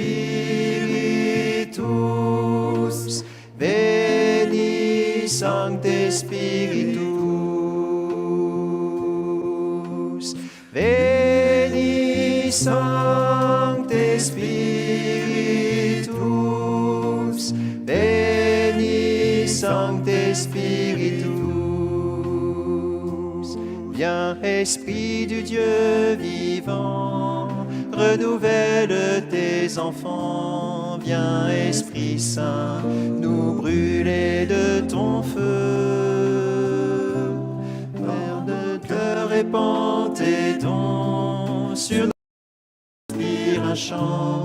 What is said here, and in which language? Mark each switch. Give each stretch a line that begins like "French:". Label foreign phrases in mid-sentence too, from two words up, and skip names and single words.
Latin: Spiritus, Veni Sancte Spiritus, Veni Sancte Spiritus, Veni Sancte Spiritus.
French: Viens, Esprit du Dieu vivant, renouvelle tes enfants. Viens, Esprit Saint, nous brûler de ton feu. Père de cœur, répands tes dons sur nos inspire un chant.